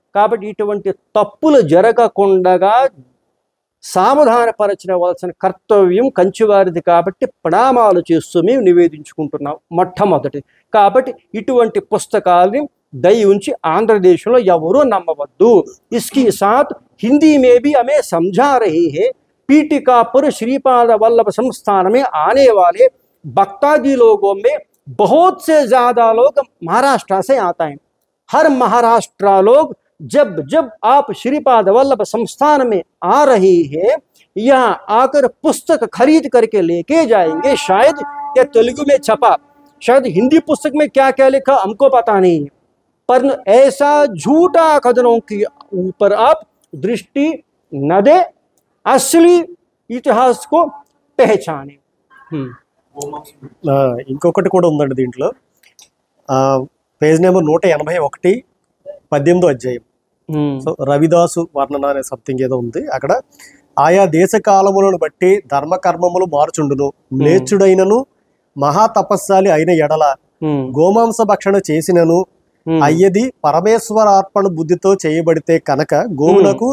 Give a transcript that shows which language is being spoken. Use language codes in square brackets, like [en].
[te] కాబట్టి ఇటువంటి తప్పులు జరగకుండా సావధానపరచవలసిన కర్తవ్యం కంచివారిది. కాబట్టి ప్రణామాలు చేస్తూ మేము నివేదించుకుంటున్నాం మొట్టమొదటి. కాబట్టి ఇటువంటి పుస్తకాలని దయ ఉంచి ఆంధ్రదేశంలో ఎవరూ నమ్మవద్దు. [hi] ఇస్కి సాత్ హిందీ మే भी हमें समझा रही है, पीटिकापुर श्रीपाद वल्लभ संस्थान में आने वाले भक्तादी लोगों में बहुत से ज्यादा लोग महाराष्ट्र से आता है. हर महाराष्ट्र लोग जब आप श्रीपाद वल्लभ संस्थान में आ रही है, यहाँ आकर पुस्तक खरीद करके लेके जाएंगे. शायद ये तेलुगु में छपा, शायद हिंदी पुस्तक में क्या क्या लिखा हमको पता नहीं है, पर ऐसा झूठा कथनों के ऊपर आप दृष्टि न दे, असली इतिहास को पहचाने. [te] ఇంకొకటి కూడా ఉందండి దీంట్లో, పేజ్ నెంబర్ 181, 18వ అధ్యాయం. సో రవిదాసు వర్ణన అనే సంథింగ్ ఏదో ఉంది అక్కడ. ఆయా దేశ కాలములను బట్టి ధర్మకర్మములు మార్చుండును, మ్లేచ్చుడైనను మహాతపస్శాలి అయిన ఎడల గోమాంస భక్షణ చేసినను అయ్యది పరమేశ్వరార్పణ బుద్ధితో చేయబడితే కనుక గోవునకు